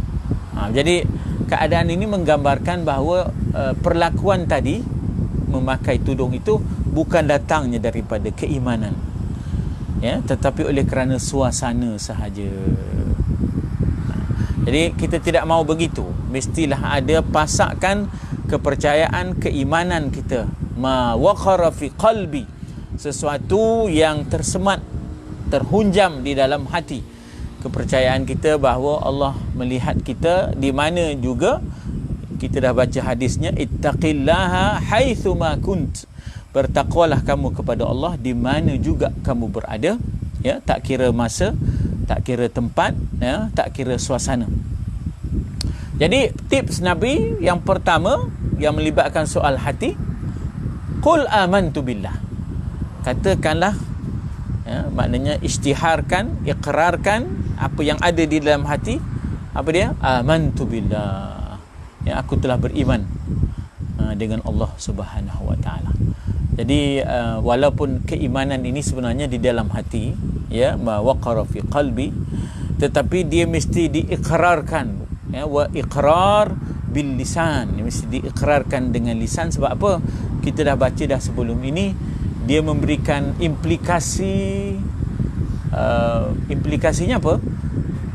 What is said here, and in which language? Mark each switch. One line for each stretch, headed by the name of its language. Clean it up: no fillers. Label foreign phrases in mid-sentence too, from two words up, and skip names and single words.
Malay: Jadi keadaan ini menggambarkan bahawa perlakuan tadi memakai tudung itu bukan datangnya daripada keimanan, ya, tetapi oleh kerana suasana sahaja. Jadi kita tidak mahu begitu. Mestilah ada pasakkan kepercayaan, keimanan kita.
Arabic: Ma waqara fi qalbi,
Malay: sesuatu yang tersemat, terhunjam di dalam hati. Kepercayaan kita bahawa Allah melihat kita di mana juga. Kita dah baca hadisnya,
Arabic: ittaqillaha haitsu ma kunt,
Malay: bertakwalah kamu kepada Allah di mana juga kamu berada, ya, tak kira masa, tak kira tempat, ya, tak kira suasana. Jadi tips Nabi yang pertama yang melibatkan soal hati,
Arabic: qul amantu billah,
Malay: katakanlah, ya, maknanya isytiharkan, ikrarkan apa yang ada di dalam hati. Apa dia?
Arabic: Amantu billah,
Malay: ya, aku telah beriman dengan Allah
Arabic: Subhanahu Wa Taala.
Malay: Jadi walaupun keimanan ini sebenarnya di dalam hati, ya,
Arabic: ma waqara fi qalbi,
Malay: tetapi dia mesti diikrarkan, ya,
Arabic: wa iqrar bil lisan,
Malay: dia mesti diikrarkan dengan lisan. Sebab apa? Kita dah baca dah sebelum ini, dia memberikan implikasinya apa?